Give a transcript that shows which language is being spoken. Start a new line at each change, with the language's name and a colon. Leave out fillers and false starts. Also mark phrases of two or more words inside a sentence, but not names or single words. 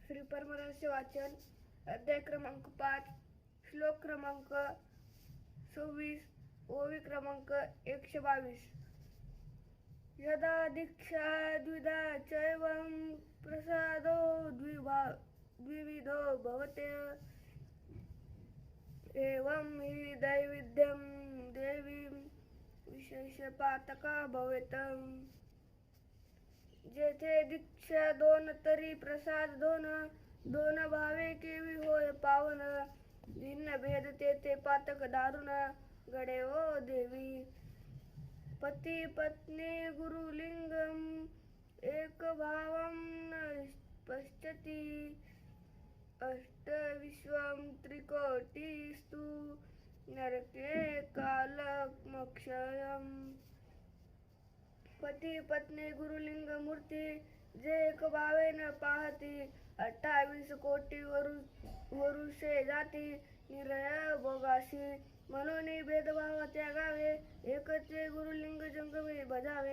Marathi: परमरहस्य वाचन अध्याय क्रमांक 5 श्लोक क्रमांक 26 ओवी क्रमांक 122
Sanskrit: यदा दीक्षा द्विधा चैवं प्रसादो द्विविधो भवते एवं हि दैविध्यं देवीं विशेषपातका भवेत।
Marathi: जेथे दीक्षा दोन तरी प्रसाद दोन, दोन भावे केवी होय पावन। भिन्न भेद तेथे पातक दारुण, गडे ओ देवी।
Sanskrit: पती पत्नी गुरुलिंगम एक भावं न पश्यति। अष्ट विश्वं त्रिकोटिस्तु नरके कालमक्षयम्।
Marathi: पती पत्नी गुरुलिंग मूर्ती जे एक भावेन पाहती। 28 कोटी वरुषे जाती निरय भोगाशी। म्हणून भेदभाव त्यागावे, एकचे गुरुलिंग जंगमी भजावे।